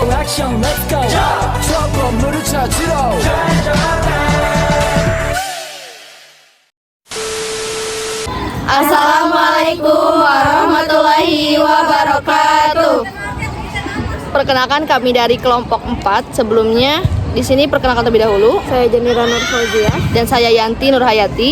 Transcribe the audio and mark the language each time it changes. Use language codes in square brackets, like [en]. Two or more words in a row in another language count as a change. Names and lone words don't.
[ko] 액션 [en] let's go [ko] 저 건물을 찾으러 [ar] السلام عليكم ورحمة الله وبركاته. [id] Perkenalkan kami dari kelompok 4. Sebelumnya di sini perkenalkan terlebih dahulu. Saya Jenira Nur Fauzia dan saya Yanti Nurhayati.